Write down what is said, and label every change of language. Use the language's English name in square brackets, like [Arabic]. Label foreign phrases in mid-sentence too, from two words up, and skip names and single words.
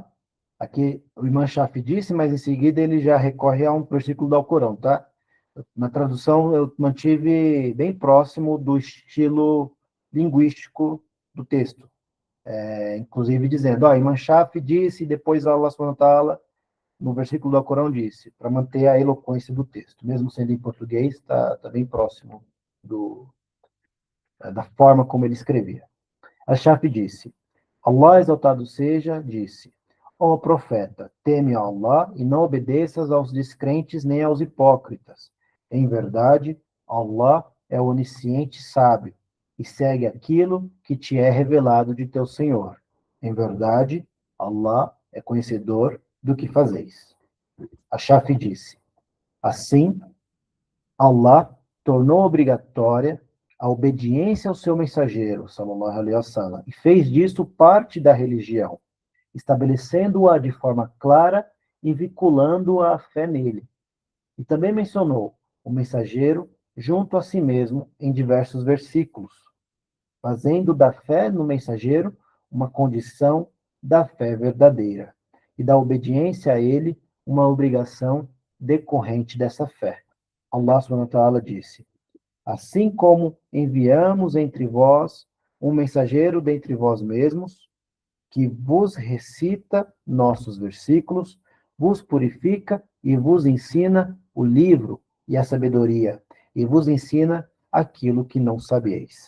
[Portuguese] Aqui o Imam Shafi disse, mas em seguida ele já recorre a um versículo do Alcorão, tá? Na tradução eu mantive bem próximo do estilo linguístico do texto. Inclusive dizendo, Imam Shafi disse, e depois Allah [Arabic] سبحانه وتعالى, [Portuguese] no versículo do Alcorão disse, para manter a eloquência do texto. Mesmo sendo em português, está bem próximo da forma como ele escrevia. Al-Shafi disse, Allah exaltado seja, disse, ó profeta, teme a Allah e não obedeças aos descrentes nem aos hipócritas. Em verdade, Allah é o onisciente sábio e segue aquilo que te é revelado de teu Senhor. Em verdade, Allah é conhecedor do que fazeis. Al-Shafi disse, assim, Allah tornou obrigatória a obediência ao seu mensageiro, [Arabic] صلى الله عليه وسلم, [Portuguese] e fez disso parte da religião, estabelecendo-a de forma clara e vinculando-a à fé nele. E também mencionou o mensageiro junto a si mesmo em diversos versículos, fazendo da fé no mensageiro uma condição da fé verdadeira e da obediência a ele uma obrigação decorrente dessa fé. Allah [Arabic] سبحانه وتعالى [Portuguese] disse: assim como enviamos entre vós um mensageiro dentre vós mesmos, que vos recita nossos versículos, vos purifica e vos ensina o livro e a sabedoria, e vos ensina aquilo que não sabieis.